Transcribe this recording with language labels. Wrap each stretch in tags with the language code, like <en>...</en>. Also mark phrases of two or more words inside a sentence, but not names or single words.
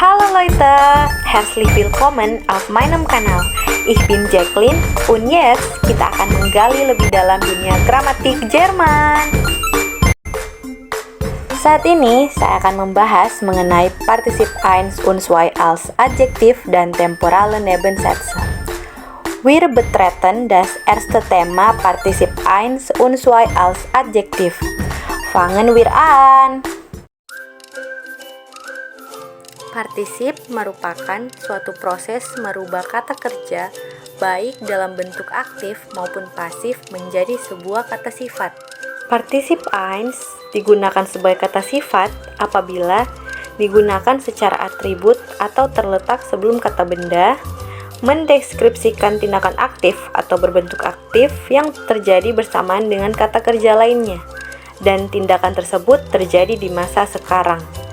<de>Leute, herzlich willkommen auf meinem Kanal. Ich bin Jacqueline und jetzt</de> <id>kita akan menggali lebih dalam dunia gramatik Jerman. Saat ini saya akan membahas mengenai</id> <de>Partizip 1 und 2 als Adjektiv</de> <id>dan</id> <de>temporale Nebensätze. Wir betreten das erste Thema Partizip 1 und 2 als Adjektiv. Fangen wir an.</de> <id>Partisip merupakan suatu proses merubah kata kerja baik dalam bentuk aktif maupun pasif menjadi sebuah kata sifat. Partisip 1 digunakan sebagai kata sifat apabila digunakan secara atribut atau terletak sebelum kata benda, mendeskripsikan tindakan aktif atau berbentuk aktif yang terjadi bersamaan dengan kata kerja lainnya, dan tindakan tersebut terjadi di masa sekarang.</id>